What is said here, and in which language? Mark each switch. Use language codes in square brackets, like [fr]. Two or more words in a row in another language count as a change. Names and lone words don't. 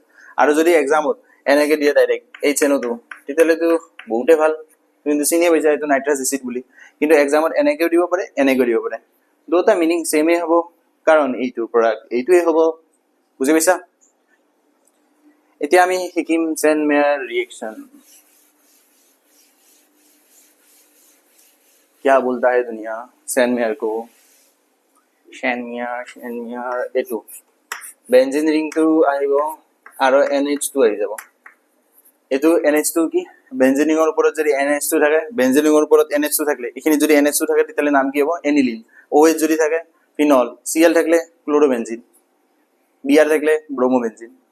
[as] আৰু যদি এক্সামত এনেকৈ দিয়ে ডাইৰেক্ট HNO2, তেতিয়াহ'লেতো বহুতে ভাল, কিন্তু চিনিয়ে পাইছা এইটো নাইট্ৰাছ এচিড বুলি। কিন্তু এক্সামত এনেকৈও দিব পাৰে, এনেকৈও দিব পাৰে, দুটা [en] meaning same [as] হ'ব, কাৰণ এইটোৰ পৰা এইটোৱে হ'ব। বুজি পাইছা? এতিয়া আমি শিকিম চেনমেয়াৰ ৰিয়েকশ্যন। [hi] क्या बोलता है दुनिया চেনমেয়াৰ को? [as] চেনমেয়াৰ এইটো বেঞ্জিন ৰিংটো আহিব আৰু NH2 আহি যাব। এইটো NH2 কি? বেঞ্জিন ৰিঙৰ ওপৰত যদি NH2 থাকে, বেঞ্জিন ৰিঙৰ ওপৰত NH2 থাকিলে, এইখিনি যদি NH2 থাকে তেতিয়াহ'লে নাম কি হ'ব? এনিলিন। OH যদি থাকে ফিনল, Cl থাকিলে ক্ল'ৰ'বেঞ্জিন, Br থাকিলে ব্ৰমোবেঞ্জিন।